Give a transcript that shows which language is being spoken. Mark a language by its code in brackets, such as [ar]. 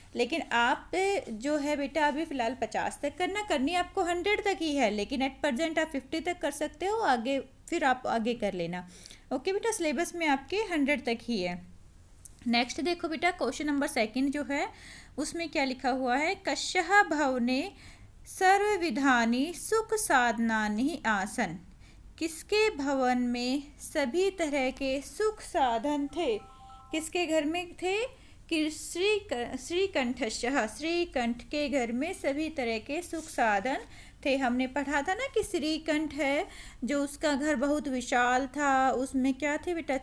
[hi] लेकिन आप जो है बेटा अभी फ़िलहाल 50 तक करनी आपको 100 तक ही है, लेकिन एट प्रेजेंट आप 50 तक कर सकते हो। आगे फिर आप आगे कर लेना। ओके बेटा, सिलेबस में आपके 100 तक ही है। नेक्स्ट देखो बेटा, क्वेश्चन नंबर 2 जो है उसमें क्या लिखा हुआ है? [sa] कस्यः भवने सर्वविधानि सुख साधनानि आसन। [hi] किसके भवन में सभी तरह के सुख साधन थे? किसके घर में थे? श्रीकंठस्य। श्रीकंठ के घर में सभी तरह के सुख साधन थे। हमने पढ़ा था ना कि श्रीकंठ है जो उसका घर बहुत विशाल था। उसमें क्या थे बेटा?